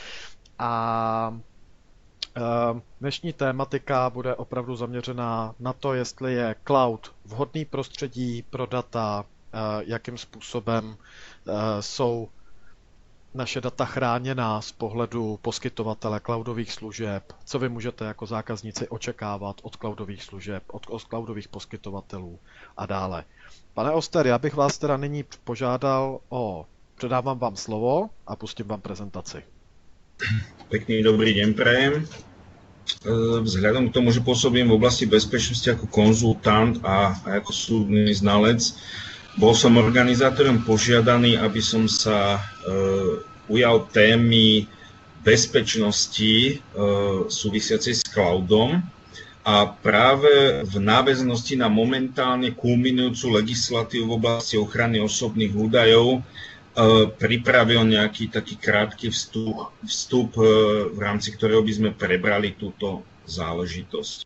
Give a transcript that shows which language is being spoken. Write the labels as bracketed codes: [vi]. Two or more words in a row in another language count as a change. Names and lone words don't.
[cs] A dnešní tématika bude opravdu zaměřená na to, jestli je cloud vhodný prostředí pro data, jakým způsobem jsou naše data chráněná z pohledu poskytovatele cloudových služeb, co vy můžete jako zákazníci očekávat od cloudových služeb, od cloudových poskytovatelů a dále. Pane Oster, já bych vás teda nyní požádal předávám vám slovo a pustím vám prezentaci. [sk] Pekný dobrý deň prajem. Vzhľadom k tomu, že pôsobím v oblasti bezpečnosti ako konzultant a ako súdny znalec, bol som organizátorom požiadaný, aby som sa ujal témy bezpečnosti súvisiacej s cloudom a práve v náväznosti na momentálne kulminujúcu legislatívu v oblasti ochrany osobných údajov pripravil nejaký taký krátky vstup, v rámci ktorého by sme prebrali túto záležitosť.